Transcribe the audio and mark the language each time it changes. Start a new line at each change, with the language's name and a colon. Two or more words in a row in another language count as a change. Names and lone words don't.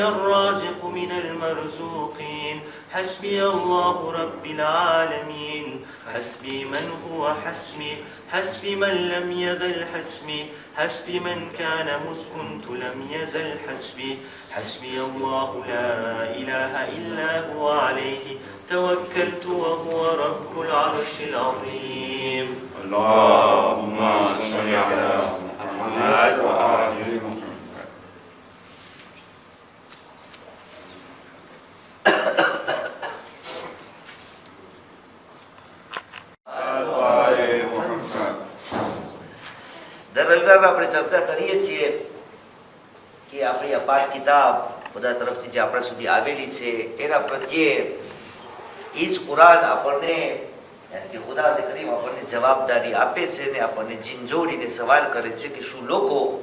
Arabic: الرازق من المرزوقين حسبي الله رب العالمين حسبي من هو حسبي حسبي من لم يزل حسبي حسبي من كان مذ كنت لم يزل حسبي حسبي الله لا إله إلا هو عليه توكلت وهو رب العرش العظيم اللهم صل على محمد وآل محمد
Gujarati: દરરોજ આપણે ચર્ચા કરીએ છીએ કે આપણી અપાર કિતાબ ખુદા તરફથી જે આપણા સુધી આવેલી છે એના પ્રત્યે એ જ કુરાન આપણને યાની કે ખુદા કરીમ આપણને જવાબદારી આપે છે ને આપણને ઝીંઝોડીને સવાલ કરે છે કે શું લોકો